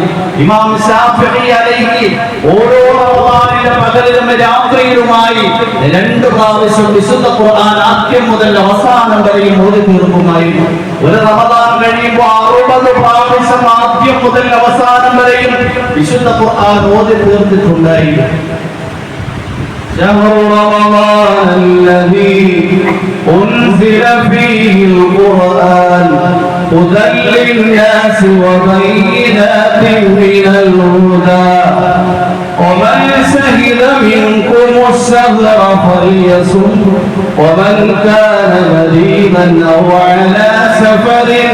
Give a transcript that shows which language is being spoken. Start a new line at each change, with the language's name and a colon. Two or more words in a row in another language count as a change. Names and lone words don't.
Malayalam: ഇമാം ശാഫിഈ അലൈഹി ഓരോ റമദാനിലെ പകലിലും രാത്രിയിലുമായി 2 പ്രാവശ്യം വിശുദ്ധ ഖുർആൻ ആദ്യം മുതൽ അവസാനം വരെയും ഓതി തീർക്കുമായിരുന്നു. ഒരു റമദാൻ കഴിയുമ്പോൾ 60 പ്രാവശ്യം ആദ്യം മുതൽ അവസാനം വരെയും വിശുദ്ധ ഖുർആൻ ഓതി തീർത്തിട്ടുണ്ടായിരുന്നു.
Arabic: شهر رمضان الذي أنزل فيه القرآن هدى للناس وبينات من الهدى ومن شهد منكم الشهر فليصم ومن كان مريضا أو على سفر